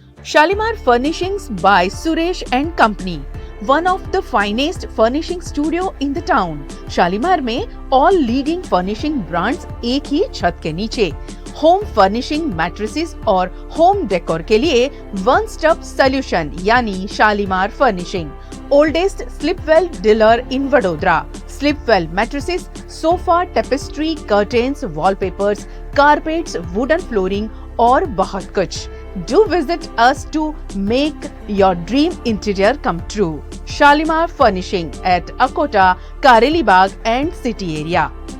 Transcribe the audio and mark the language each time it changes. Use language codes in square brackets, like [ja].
[en] Shalimar Furnishings by Suresh and Company, one of the finest furnishing studio in the town. [hi] Shalimar में [en] all leading furnishing brands [hi] एक ही छत के नीचे। Home furnishing, mattresses और home decor के लिए वन स्टॉप सॉल्यूशन यानी Shalimar furnishing. [en] Oldest Sleepwell dealer in Vadodara. Sleepwell mattresses, sofa, tapestry, curtains, wallpapers, carpets, wooden flooring [hi] और बहुत कुछ। [en] Do visit us to make your dream interior come true. Shalimar Furnishing at Akota, Kareli Bagh and City Area.